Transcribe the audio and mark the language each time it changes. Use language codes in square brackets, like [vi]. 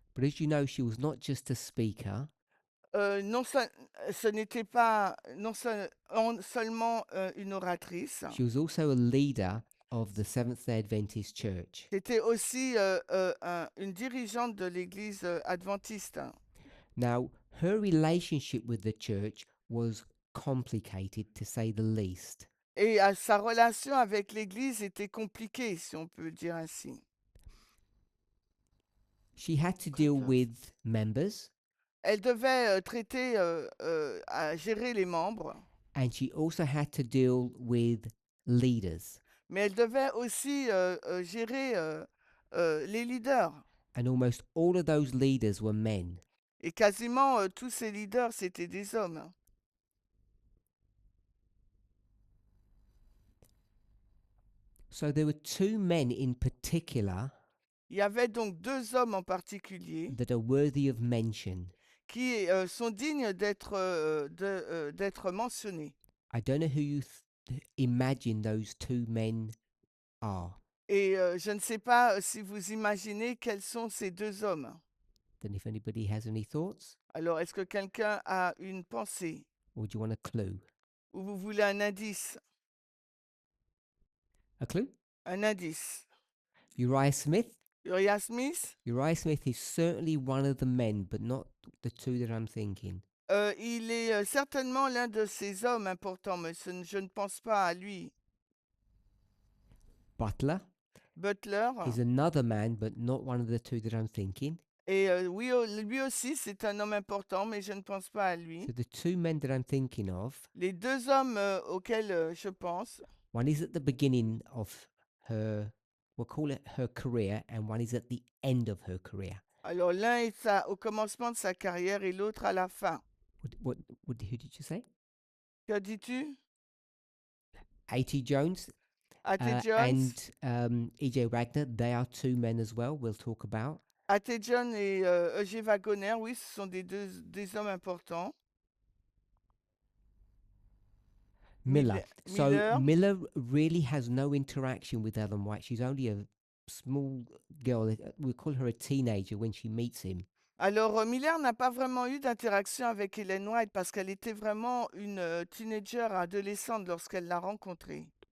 [en] But as you know, she was not just a speaker, [fr] Non, ce n'était pas seulement une oratrice, [en] she was also a leader of the Seventh-day Adventist Church. [fr] c'était aussi une dirigeante de l'Église adventiste. [en] Now, her relationship with the church was complicated, to say the least. [fr] Et sa relation avec l'Église était compliquée, si on peut dire ainsi. [en] She had to deal with members, [fr] Elle devait traiter, à gérer les membres, [en] and she also had to deal with leaders. [fr] mais elle devait aussi gérer les leaders. [en] And almost all of those leaders were men. [fr] Et quasiment tous ces leaders, c'étaient des hommes. [en] So there were 2 men in particular [fr] Il y avait donc 2 hommes en particulier [en] that are worthy of mention. [fr] qui sont dignes d'être mentionnés. [en] I don't know who you imagine those 2 men are. [fr] Et je ne sais pas si vous imaginez quels sont ces 2 hommes. [en] Don't know if anybody has any thoughts, [fr] Alors, est-ce que quelqu'un a une pensée [en] or do you want a clue? [fr] ou vous voulez un indice? [en] A clue? [fr] Un indice. [en] Uriah Smith? [fr] Uriah Smith, [en] Uriah Smith is certainly one of the men, but not the 2 that I'm thinking. [fr] il est certainement l'un de ces hommes importants, mais je ne pense pas à lui. [en] Butler [fr] Butler, [en] is another man, but not one of the 2 that I'm thinking. [fr] Et oui, lui aussi, c'est un homme important, mais je ne pense pas à lui. [en] So the two men that I'm thinking of, [fr] Les deux hommes auxquels je pense, [en] one is at the beginning of her, we'll call it her career, and one is at the end of her career. [fr] alors l'un est au commencement de sa carrière et l'autre à la fin. [en] Who did you say? [fr] Que dis-tu? [en] A.T. Jones [fr] A.T. Jones? [en] and E.J. Wagner, they are two men as well, we'll talk about. [fr] A.T. Jones et E.G. oui, ce sont des hommes importants. [en] Miller. So [fr] Miller. [en] Miller really has no interaction with Ellen White. She's only a small girl. We call her a teenager when she meets him. [fr] Alors, Miller n'a pas vraiment eu d'interaction avec Ellen White parce qu'elle était vraiment une teenager adolescente lorsqu'elle l'a rencontrée.